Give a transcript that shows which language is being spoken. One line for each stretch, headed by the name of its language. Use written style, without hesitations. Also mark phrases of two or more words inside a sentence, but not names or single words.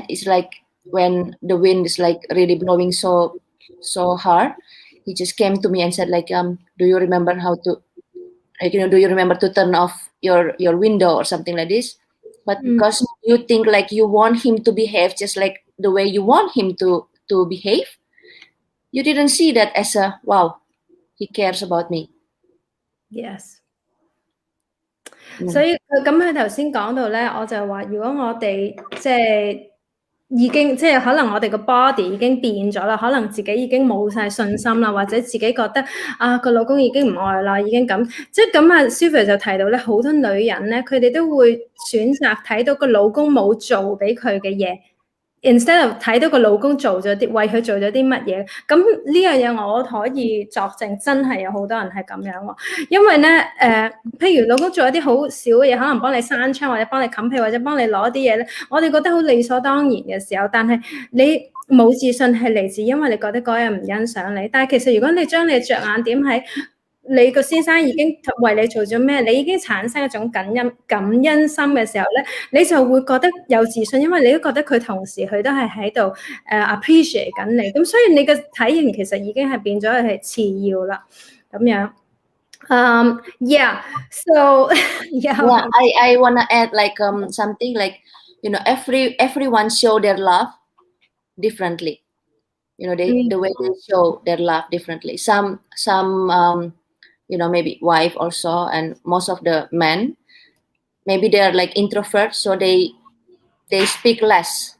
English: It's like when the wind is like really blowing so hard, he just came to me and said like, do you remember how to, like, do you remember to turn off your window or something like this? But because you think like you want him to behave just like the way you want him to behave, you didn't see that as a, wow, he cares about me. Yes.
Cantonese: 所以咁佢頭先講到咧，我就話如果我哋即係已經即係可能我哋個 body 已經變咗啦，可能自己已經冇晒信心啦，或者自己覺得個老公已經唔愛啦，已經咁即係咁Sylvia 就提到咧，好多女人咧，佢哋都會選擇睇到個老公冇做俾佢嘅嘢。
English: Instead of
Cantonese: 睇到個老公做咗啲為佢做咗啲乜嘢，咁呢樣嘢我可以作證，真係有好多人係咁樣喎。因為咧譬如老公做一啲好少嘅嘢，可能幫你閂窗或者幫你冚被或者幫你攞啲嘢咧，我哋覺得好理所當然嘅時候，但係你冇自信係嚟自因為你覺得嗰人唔欣賞你。但係其實如果你將你着眼點喺你個先生已經為你做咗咩，你已經產生一種感恩心嘅時候咧，你就會覺得有自信，因為你都覺得佢同時佢都係喺度appreciate 緊你，咁所以你嘅體型其實已經係變咗係次要啦，咁樣。Yeah.
English: So yeah. I wanna add like something like everyone show their love differently. The way they show their love differently. Some maybe wife also, and most of the men, maybe they're like introverts, so they speak less.